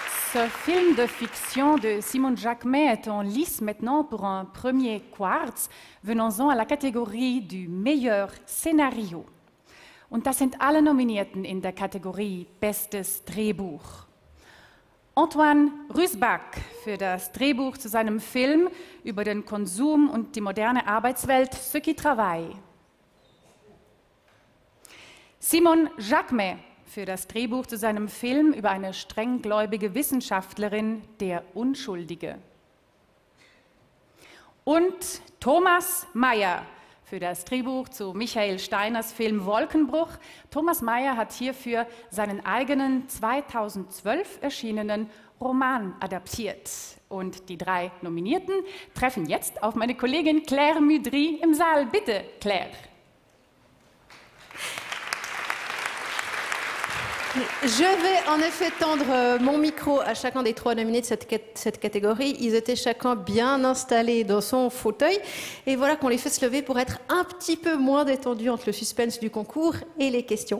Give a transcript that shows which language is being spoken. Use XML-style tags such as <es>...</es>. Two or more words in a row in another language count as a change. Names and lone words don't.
<fr>Ce film de fiction de Simon Jacquemet est en lice maintenant pour un premier Quartz. Venons-en à la Kategorie du meilleur Szenario.</fr> <de>Und das sind alle Nominierten in der Kategorie Bestes Drehbuch. Antoine Rüsbach für das Drehbuch zu seinem Film über den Konsum und die moderne Arbeitswelt Ce qui travaille. Simon Jacquemet für das Drehbuch zu seinem Film über eine strenggläubige Wissenschaftlerin, Der Unschuldige. Und Thomas Meyer für das Drehbuch zu Michael Steiners Film Wolkenbruch. Thomas Meyer hat hierfür seinen eigenen 2012 erschienenen Roman adaptiert. Und die 3 Nominierten treffen jetzt auf meine Kollegin Claire Mudry im Saal. Bitte, Claire.</de> <fr>Je vais en effet tendre mon micro à chacun des 3 nominés de cette catégorie. Ils étaient chacun bien installés dans son fauteuil. Et voilà qu'on les fait se lever pour être un petit peu moins détendus entre le suspense du concours et les questions.</fr>